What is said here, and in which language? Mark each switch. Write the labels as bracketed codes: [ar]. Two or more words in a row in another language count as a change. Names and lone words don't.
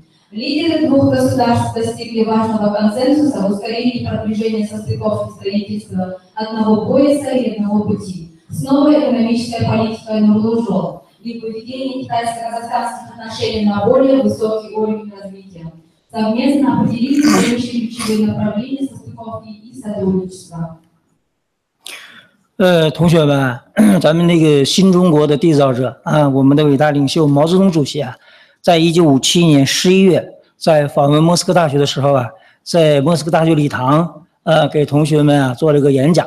[ru] Лидеры двух государств достигли важного консенсуса в ускорении продвижения состыковки строительства одного пояса и одного пути с новой экономической политикой «Нурлу-Жол» и выведение китайско-казахстанских отношений на более высокий уровень развития. Совместно определили следующие ключевые направления состыковки и сотрудничества. [zh] 同学们，咱们那个新中国的缔造者我们的伟大领袖毛泽东主席在1957年11月在访问莫斯科大学的时候在莫斯科大学礼堂给同学们做了一个演讲。